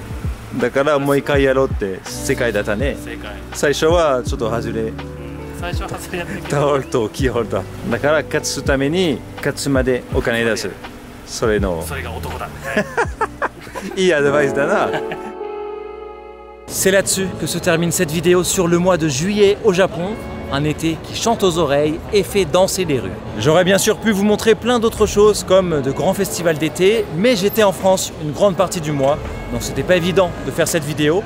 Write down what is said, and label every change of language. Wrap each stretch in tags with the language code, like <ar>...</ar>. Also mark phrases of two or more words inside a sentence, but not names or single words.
<ja>だからもう一回やろうって世界だったね。正解最初はちょっと外れ。最初は外れやったけどタオルとキーホルダーだから勝つために勝つまでお金出す。それが男だいいアドバイスだな。</ja> <fr>C'est là-dessus que se termine cette vidéo sur le mois de juillet au Japon. Un été qui chante aux oreilles et fait danser les rues. J'aurais bien sûr pu vous montrer plein d'autres choses comme de grands festivals d'été, mais j'étais en France une grande partie du mois, donc c'était pas évident de faire cette vidéo.</fr>